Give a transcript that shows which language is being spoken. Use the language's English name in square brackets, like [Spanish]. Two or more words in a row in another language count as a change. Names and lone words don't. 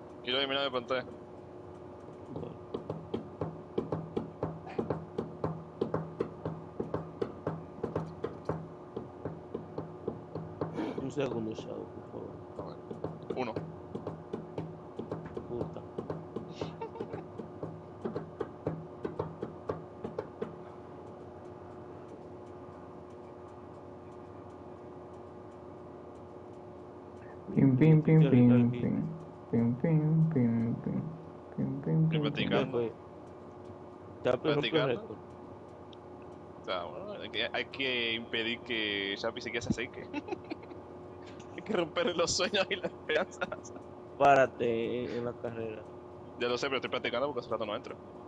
[Spanish] Y lo eliminé de pantalla. Un segundo, Shadow, por favor. A ver. 1. Puta. Pim, pim, pim, pim, pim. Pim, pim, pim, pim. Pim, pim, Y pim, pim. practicando. Chapi rompió Practicando. récord. O sea, bueno, hay que impedir que Chapi se quede así. Hay que romper los sueños y las esperanzas. Párate en la carrera. Ya lo sé, pero estoy practicando porque hace rato no entro.